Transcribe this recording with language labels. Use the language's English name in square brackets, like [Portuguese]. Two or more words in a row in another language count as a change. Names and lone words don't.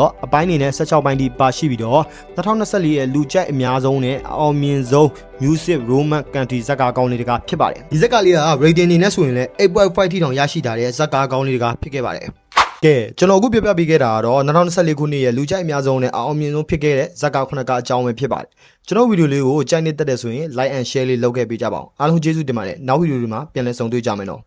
[Burmese] တော့အပိုင်းနေနဲ့16ပိုင်းထိပါရှိပြီးတော့2024ရဲ့လူကြိုက်အများဆုံးနဲ့အောင်မြင်ဆုံး [English] Music Roman Country [Burmese] ဇက်ကာကောင်းလေးတကားဖြစ်ပါတယ်ဒီဇက်ကလေးက rating နေနဲ့ဆိုရင်လည်း 8.5 ထိတောင်ရရှိတာတဲ့ဇက်ကာကောင်းလေးတကားဖြစ်ခဲ့ပါတယ်ကဲကျွန်တော်အခုပြပြပေးခဲ့တာကတော့2024ခုနှစ်ရဲ့လူကြိုက်အများဆုံးနဲ့အောင်မြင်ဆုံးဖြစ်ခဲ့တဲ့ဇက်ကာခုနကအကြောင်းပဲဖြစ်ပါတယ်ကျွန်တော်ဗီဒီယိုလေးကိုကြိုက်နေတတ်တဲ့ဆိုရင် [English] like and share [Burmese] လေးလုပ်ခဲ့ပေးကြပါအောင်အားလုံးကျေးဇူးတင်ပါတယ်နောက်ဗီဒီယိုတွေမှာပြန်လည်ဆုံတွေ့ကြမယ်နော်